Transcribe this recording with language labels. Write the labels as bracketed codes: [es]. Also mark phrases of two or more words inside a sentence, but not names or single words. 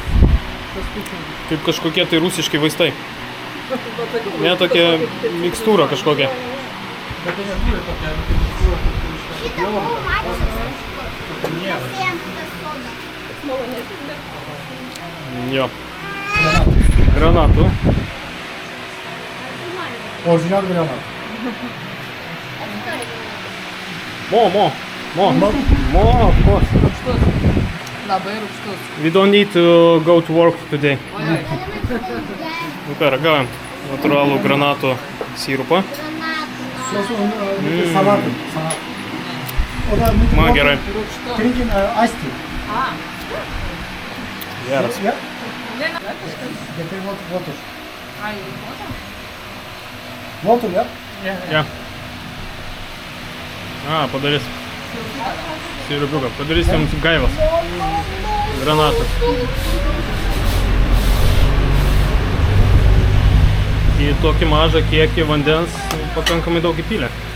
[lt] Kaip kažkokie tai rusiški vaistai. Ne tokia mikstūra kažkokia. Jo. Granatų. [tr] Orijinal granat. [en] Mo, of course. [lt] Rūgštus. Labai rūgštus. [en] We don't need to go to work today. [lt] Nu ką, ragaujam natūralų granatų sirupą. Salatı. Man gerai. Rūgštu. [en] Drinking iced tea. [lt] Geras. [en] Yeah. Getir water. Ai, Water, yeah. [lt] Ja. Padarys. Sirupiuką. Padarys jums gaivas. Granatų. Į tokį mažą kiekį vandens pakankamai daug įpylė.